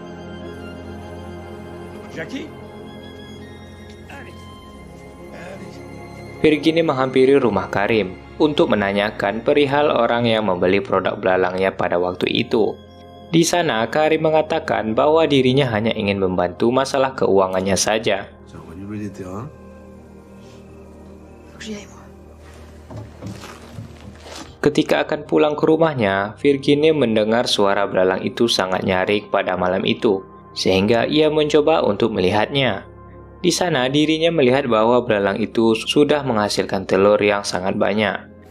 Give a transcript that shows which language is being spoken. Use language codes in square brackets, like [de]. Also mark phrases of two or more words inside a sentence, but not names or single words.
[id] Virginie menghampiri rumah Karim untuk menanyakan perihal orang yang membeli produk belalangnya pada waktu itu. Di sana, Karim mengatakan bahwa dirinya hanya ingin membantu masalah keuangannya saja. [fr] oublié les terrains. Faut que j'y aille, moi. [id] Ketika akan pulang ke rumahnya, Virginie mendengar suara belalang itu sangat nyaring pada malam itu, sehingga ia mencoba untuk melihatnya. Di sana dirinya melihat bahwa belalang itu sudah menghasilkan telur yang sangat banyak.